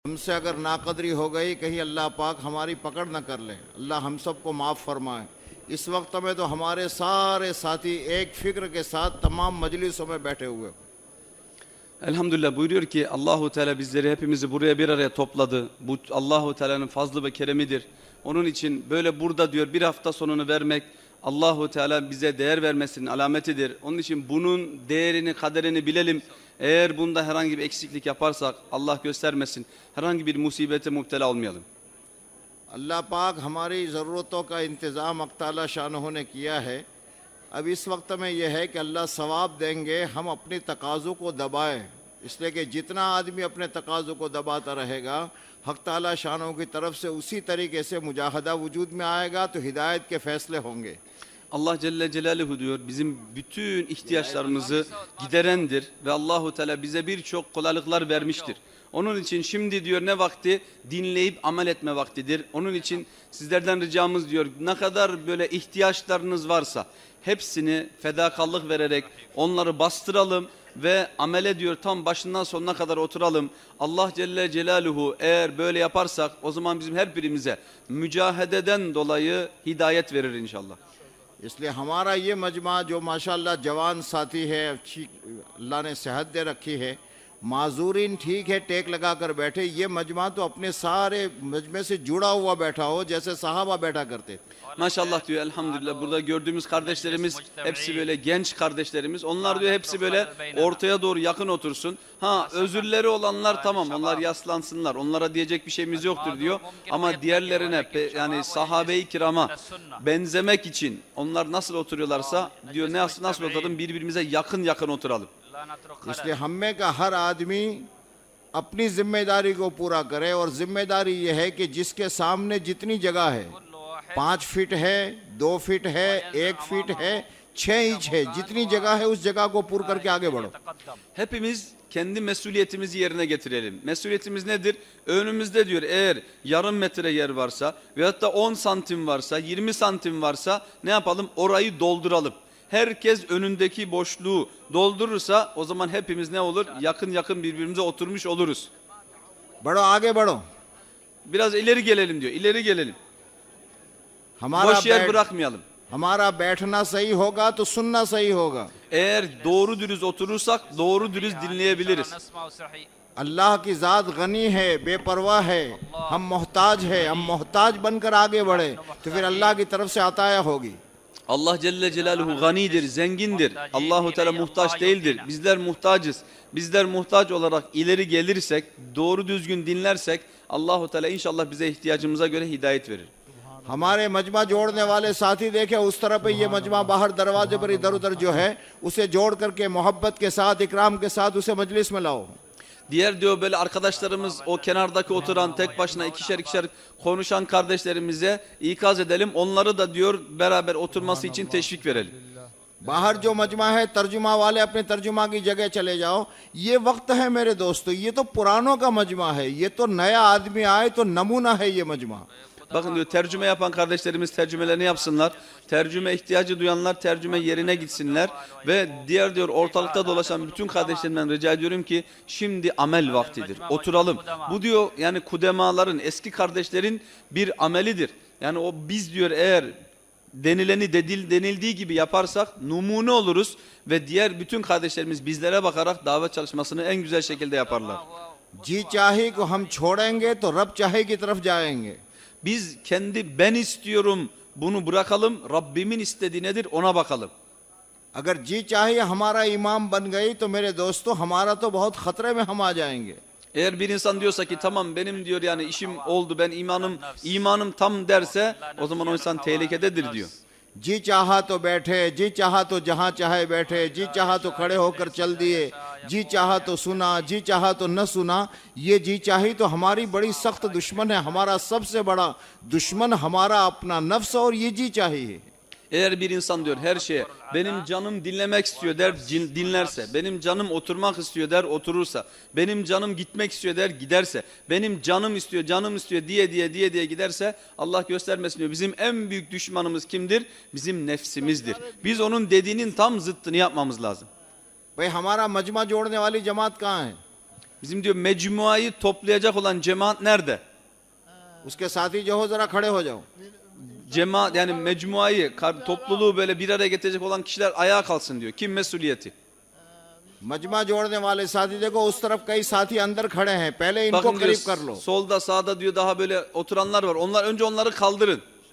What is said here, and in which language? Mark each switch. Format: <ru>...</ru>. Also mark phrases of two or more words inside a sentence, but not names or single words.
<hi>हमसे अगर नाकदरी हो गई कहीं अल्लाह पाक हमारी पकड़ न कर ले, अल्लाह हम सबको माफ़ फरमाए। इस वक्त में तो हमारे सारे साथी एक फिक्र के साथ तमाम मजलिसों में बैठे हुए।</hi> <tr>Elhamdülillah buyuruyor ki Allahu Teala bizleri hepimizi buraya bir araya topladı. Bu Allahu Teala'nın fazlı ve keremidir. Onun için böyle burada diyor bir hafta sonunu vermek Allahu Teala bize değer vermesinin alametidir. Onun için bunun değerini, kaderini bilelim. Eğer bunda herhangi bir eksiklik yaparsak Allah göstermesin. Herhangi bir musibete müptela olmayalım.</tr> <hi>अल्लाह पाक हमारी ज़रूरतों का इंतज़ाम अक़ताला शानहू ने किया है। अब इस वक्त में यह है कि अल्लाह सवाब देंगे, हम अपने तकाज़ों को दबाएं। इसलिए कि जितना आदमी अपने तकाज़ों को दबाता रहेगा हक़ ताला शानहू की तरफ से उसी तरीके से मुजाहदा वजूद में आएगा तो हिदायत के फ़ैसले होंगे।</hi> <tr>Allah Celle Celaluhu diyor bizim bütün ihtiyaçlarımızı giderendir ve Allahu Teala bize birçok kolaylıklar vermiştir. Onun için şimdi diyor ne vakti? Dinleyip amel etme vaktidir. Onun için sizlerden ricamız diyor ne kadar böyle ihtiyaçlarınız varsa hepsini fedakarlık vererek onları bastıralım ve amele diyor tam başından sonuna kadar oturalım. Allah Celle Celaluhu eğer böyle yaparsak o zaman bizim her birimize mücahededen dolayı hidayet verir inşallah.</tr> <hi>इसलिए हमारा ये मजमा जो माशाल्लाह जवान साथी है, अच्छी अल्लाह ने सेहत दे रखी है, माजूरीन ठीक है टेक लगा कर बैठे, ये मजमा तो अपने सारे मजमे से जुड़ा हुआ बैठा हो जैसे सहाबा बैठा करते।</hi> <tr>Maşallah diyor elhamdülillah burada gördüğümüz kardeşlerimiz hepsi böyle genç kardeşlerimiz. Onlar diyor hepsi böyle ortaya doğru yakın otursun. Ha özürleri olanlar tamam onlar yaslansınlar. Onlara diyecek bir şeyimiz yoktur diyor. Ama diğerlerine yani sahabe-i kirama benzemek için onlar nasıl oturuyorlarsa diyor nasıl oturalım birbirimize yakın yakın oturalım.</tr> <hi>इसलिए हम में का हर आदमी अपनी जिम्मेदारी को पूरा करे और जिम्मेदारी ये है कि जिसके सामने जितनी जगह है 5 फीट है, 2 फीट है, 1 फीट है, 6 इंच है, जितनी जगह है उस जगह को पूरा करके आगे बढ़ो।</hi> <tr>Hepimiz kendi mesuliyetimizi yerine getirelim. Mesuliyetimiz nedir? Önümüzde diyor eğer yarım metre yer varsa veyahut da 10 santim varsa 20 santim varsa ne yapalım? Orayı dolduralım. Herkes önündeki boşluğu doldurursa o zaman hepimiz ne olur? Yakın yakın birbirimize oturmuş oluruz.</tr> <hi>बढ़ो आगे बढ़ो।</hi> <tr>Biraz ileri gelelim diyor. İleri gelelim.</tr> <hi>हमारा</hi> <tr>Boş yer bırakmayalım.</tr> <hi>हमारा बैठना सही होगा तो सुनना सही होगा।</hi> <tr>Eğer doğru dürüst oturursak doğru dürüst dinleyebiliriz.</tr> <hi>अल्लाह की ज़ात गनी है, बेपरवाह है, हम मोहताज है, हम मोहताज बनकर आगे बढ़े तो फिर अल्लाह की तरफ से अताया होगी।</hi> <tr>Allah Celle Celaluhu ganidir, zengindir. Allahu Teala muhtaç değildir. Bizler muhtacız. Bizler muhtaç olarak ileri gelirsek, doğru düzgün dinlersek Allahu Teala inşallah bize ihtiyacımıza göre hidayet verir.</tr> <hi>हमारे मजमा जोड़ने वाले साथी देखे उस तरह पे ये मजमा बाहर दरवाजे पर इधर उधर जो है उसे जोड़ करके मोहब्बत के साथ इकराम के साथ उसे मजलिस में लाओ।</hi> <tr>Diğer diyor böyle arkadaşlarımız o kenardaki oturan tek başına ikişer ikişer konuşan kardeşlerimize ikaz edelim. Onları da diyor beraber oturması için teşvik verelim.</tr> <hi>बाहर जो मजमा है तर्जुमा वाले अपने तर्जुमा की जगह चले जाओ। ये वक्त है मेरे दोस्तों, ये तो पुरानों का मजमा है, ये तो नया आदमी आए तो नमूना है ये मजमा।</hi> <tr>Bakın diyor tercüme yapan kardeşlerimiz tercümelerini yapsınlar. Tercüme ihtiyacı duyanlar tercüme yerine gitsinler. Ve diğer diyor ortalıkta dolaşan bütün kardeşlerimden rica ediyorum ki şimdi amel vaktidir. Oturalım. Bu diyor yani kudemaların eski kardeşlerin bir amelidir. Yani o biz diyor eğer denileni denildiği gibi yaparsak numune oluruz. Ve diğer bütün kardeşlerimiz bizlere bakarak davet çalışmasını en güzel şekilde yaparlar.</tr> <hi>जी चाहे को हम छोड़ेंगे तो रब चाहे की तरफ जाएंगे।</hi> <tr>Biz kendi ben istiyorum bunu bırakalım. Rabbimin istediği nedir ona bakalım.</tr> <hi>अगर जी चाहिए हमारा इमाम बन गई तो मेरे दोस्तों हमारा तो बहुत खतरे में हम आ जाएंगे।</hi> <tr>Eğer bir insan diyorsa ki tamam benim diyor yani işim oldu ben imanım tam derse o zaman o insan tehlikededir diyor.</tr> <hi>जी चाहा तो बैठे, जी चाहा तो जहाँ चाहे बैठे, जी चाहा तो खड़े होकर चल दिए, जी चाहा तो सुना, जी चाहा तो न सुना। ये जी चाही तो हमारी बड़ी सख्त दुश्मन है। हमारा सबसे बड़ा दुश्मन हमारा अपना नफ्स और ये जी चाही है।</hi> <tr>Eğer bir insan diyor her şeye benim canım dinlemek istiyor der dinlerse, benim canım oturmak istiyor der oturursa, benim canım gitmek istiyor der giderse, benim canım istiyor diye giderse Allah göstermesin diyor. Bizim en büyük düşmanımız kimdir? Bizim nefsimizdir. Biz onun dediğinin tam zıttını yapmamız lazım.</tr> <hi>भाई हमारा मजमा जोड़ने वाली जमात कहाँ है?</hi> <tr>Bizim diyor mecmuayı toplayacak olan cemaat nerede?</tr> <hi>उसके साथी जो हो जरा खड़े हो जाओ.</hi> <tr>Cemaat yani mecmuayı, topluluğu böyle bir araya getirecek olan kişiler ayağa kalsın diyor. Kim mesuliyeti?</tr> <hi>मजमा जोड़ने वाले साथी देखो उस तरफ कई साथी अंदर खड़े हैं, पहले इनको</hi> <tr>Bakın diyor</tr> <hi>करीब कर लो.</hi> <tr>solda sağda diyor daha böyle oturanlar var. Önce onları kaldırın.</tr>